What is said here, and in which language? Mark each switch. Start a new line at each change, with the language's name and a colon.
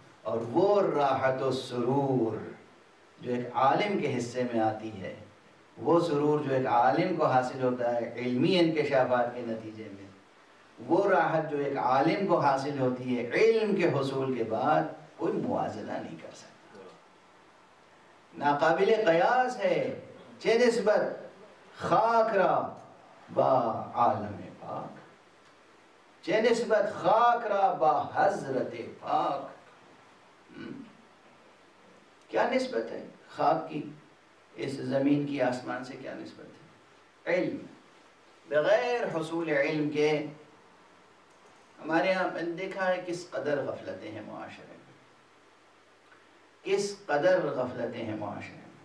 Urdu: اور وہ راحت و سرور جو ایک عالم کے حصے میں آتی ہے، وہ سرور جو ایک عالم کو حاصل ہوتا ہے علمی انکشافات کے نتیجے میں، وہ راحت جو ایک عالم کو حاصل ہوتی ہے علم کے حصول کے بعد، کوئی موازنہ نہیں کر سکتا. ناقابل قیاس ہے.
Persian: چه نسبت خاک را با عالم پاک، چه نسبت خاک را با حضرت پاک.
Urdu: کیا نسبت ہے خاک کی اس زمین کی آسمان سے، کیا نسبت ہے؟ علم. بغیر حصول علم کے ہمارے یہاں میں نے دیکھا ہے کس قدر غفلتیں ہیں معاشرے میں، کس قدر غفلتیں ہیں معاشرے میں.